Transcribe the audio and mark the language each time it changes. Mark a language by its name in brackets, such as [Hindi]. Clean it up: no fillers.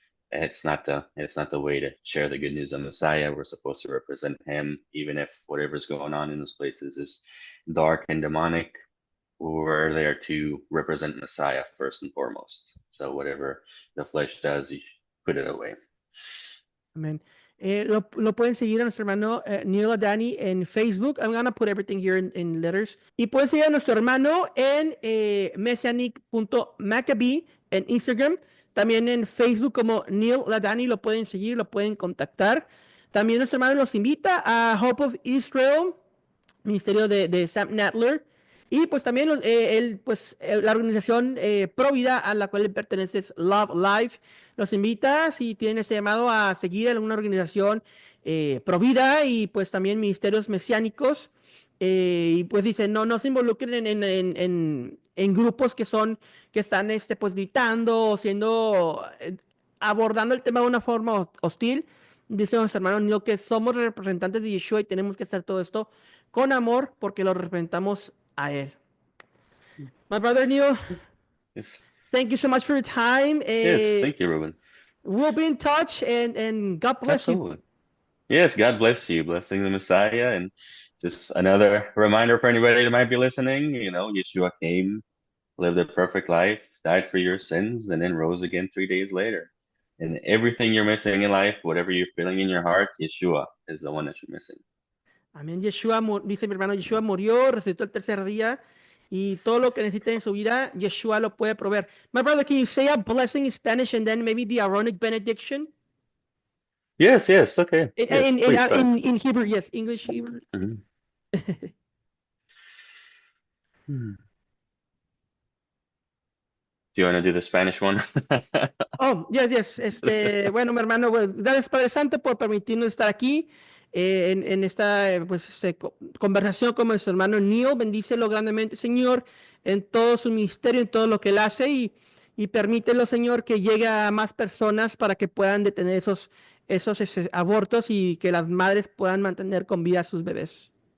[English] It's not the way to share the good news of Messiah. We're supposed to represent him, even if whatever's going on in those places is dark and demonic. We're there to represent Messiah first and foremost. So whatever the flesh does, you put it away. [Spanish] Amén. Lo pueden seguir a nuestro hermano Neil Adani en Facebook. [English] I'm gonna put everything here in letters. [Spanish] Y pueden seguir a nuestro hermano en messianic.maccabee en Instagram. También en Facebook como Neil Ladani lo pueden seguir, lo pueden contactar. También nuestro hermano los invita a Hope of Israel, ministerio de Sam Nadler. Y pues también la organización Pro Vida a la cual le pertenece es Love Life. Los invita, si tienen ese llamado, a seguir alguna organización Pro Vida y pues también ministerios mesiánicos. Y pues dice, no se involucren en grupos que están pues gritando o abordando el tema de una forma hostil. Dice nuestro hermano Neil que somos representantes de Yeshua y tenemos que hacer todo esto con amor porque lo representamos a él. [English] My brother Neil, Yes. thank you so much for your time. Yes, thank you, Ruben. We'll be in touch and God bless Absolutely. Yes, God bless you. Blessing the Messiah. And just another reminder for anybody that might be listening, Yeshua came, lived a perfect life, died for your sins, and then rose again 3 days later. And everything you're missing in life, whatever you're feeling in your heart, Yeshua is the one that you're missing. [Spanish] Amén. Dice mi hermano, Yeshua murió, resucitó el tercer día y todo lo que necesite en su vida, Yeshua lo puede proveer. [English] My brother, can you say a blessing in Spanish and then maybe the Aaronic benediction? Yes, yes, okay. In, please uh, go ahead. in, in Hebrew, yes, English, Hebrew. Mhm. Hmm. Do you want to do the Spanish one? Oh, yes, yes. [Spanish] Bueno, mi hermano, pues, gracias Padre Santo por permitirnos estar aquí en esta pues, conversación con nuestro hermano Neil. Bendícelo grandemente, Señor, en todo su ministerio, en todo lo que él hace y permítelo, Señor, que llegue a más personas para que puedan detener esos abortos y que las madres puedan mantener con vida a sus bebés.